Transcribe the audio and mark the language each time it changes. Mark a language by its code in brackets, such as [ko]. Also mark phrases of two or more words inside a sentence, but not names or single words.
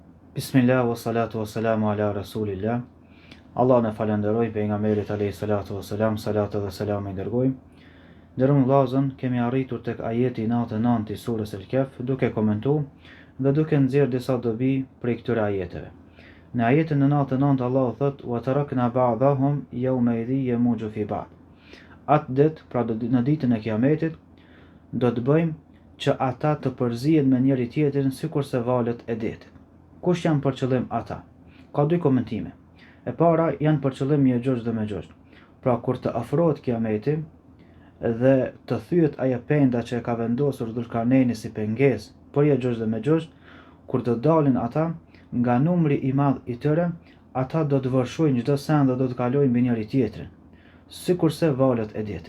[ar] بسم الله والصلاة والسلام على رسول الله. [sq] Allah në falenderoj pejgamberit [ar] عليه الصلاة والسلام, [sq] salatu dhe salam i dërgojmë. Ndërëm vllazën, kemi arritur tek ajeti 99 i surës El-Kehf, duke komentuar dhe duke nxjerrë disa dobi prej këtyre ajeteve. Në ajetin 99 Allah thot: [ar] "وتركنا بعضهم يومئذ يموج في بعض." [sq] Atë ditë, pra në ditën e Kiametit, do të bëjmë që ata të përzihen me njëri tjetrin sikurse valët e detit. Kush janë për qëllim ata? Ka dy komentime. E para janë për qëllim Ya'juj dhe Ma'juj. Pra kur të afrohet Kiameti dhe të thyet ajo penda që e ka vendosur Dhulkarneini si pengesë për Ya'juj dhe Ma'juj, kur të dalin ata nga numri i madh i tyre, ata do të vërshojnë çdo sen dhe do të kalojnë mbi njëri tjetrin, sikurse valët e detit.